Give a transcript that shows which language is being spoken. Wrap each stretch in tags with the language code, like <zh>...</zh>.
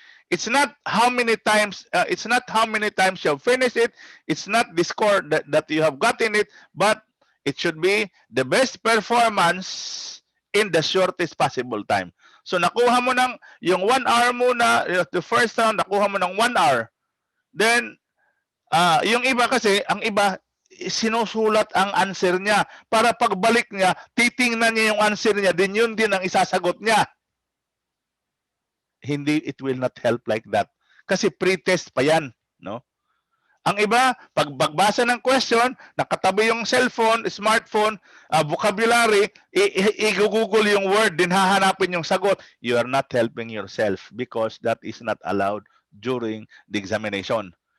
<en>It's not how many times you have finished it, it's not the score that you have gotten it, but it should be the best performance in the shortest possible time.</en> <tl>So nakuha mo ng yung 1 hour muna,</tl> <en>the first round</en> <tl>nakuha mo ng 1 hour. Then yung iba kasi, ang iba sinusulat ang answer niya para pagbalik niya, titingnan niya yung answer niya, din yun din ang isasagot niya.</tl> <en>Hindi, it will not help like that.</en> <tl>Kasi pre-test pa yan, no? Ang iba, pag pagbasa ng question, nakatabi yung cellphone, smartphone, vocabulary, i-google yung word, din hahanapin yung sagot.</tl> <en>You are not helping yourself because that is not allowed during the examination.</en>